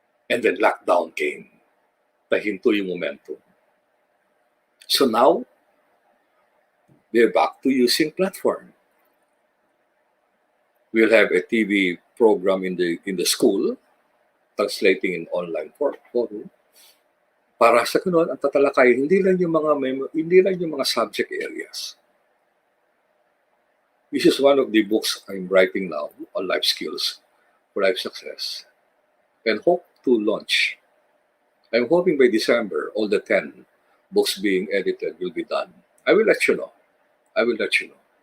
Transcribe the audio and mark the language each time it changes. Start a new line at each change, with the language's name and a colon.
English: And then lockdown came.
Filipino: Nahinto yung momentum.
English: So now, we're back to using platform. We'll have a TV program in the school, translating in online forum.
Filipino: Para sa ganun, ang tatalakay, hindi lang yung mga subject areas.
English: This is one of the books I'm writing now on life skills for life success, and hope to launch. I'm hoping by December, all the 10 books being edited will be done. I will let you know. I will let you know.